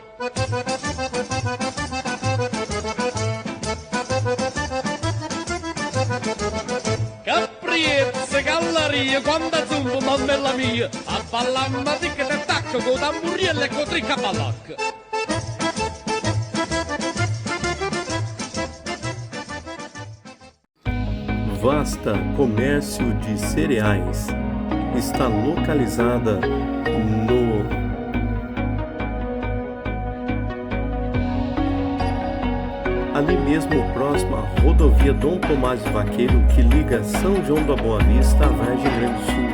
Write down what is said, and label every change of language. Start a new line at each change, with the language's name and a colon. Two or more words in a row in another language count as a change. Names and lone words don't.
Neapolitan: Capriezza, galleria, quanta zumba, mammella mia, a ballamma ticca e tacca con tamburiella e con tricca balacca.
Portuguese: Vasta Comércio de Cereais. Está localizada ali mesmo próximo à rodovia Dom Tomás Vaqueiro, que liga São João da Boa Vista à Vargem Grande do Sul.